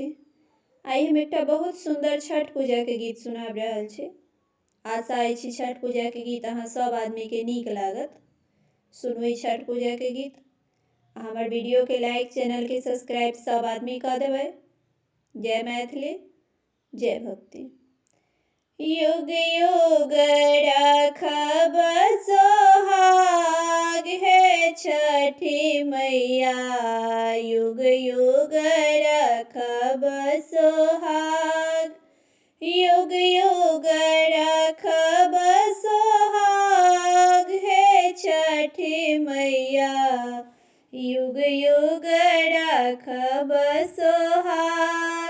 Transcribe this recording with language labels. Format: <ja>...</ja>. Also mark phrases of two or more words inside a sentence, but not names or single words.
<mai>आई हम एकटा बहुत सुंदर छठ पूजा के गीत सुनाब रहल छी। आशा अछि छठ पूजा के गीत अहाँ सब आदमी के नीक लागत। सुनू ई छठ पूजा के गीत। हमार वीडियो के लाइक, चैनल के सब्सक्राइब सब आदमी कर देबै। जय मैथिली, जय भक्ति। युग युग रखब सोहाग हे छठी मैया, युग युग रखब सोहाग, युग युग रखब सोहाग हे छठी मैया, युग युग रखब सोहाग।</mai>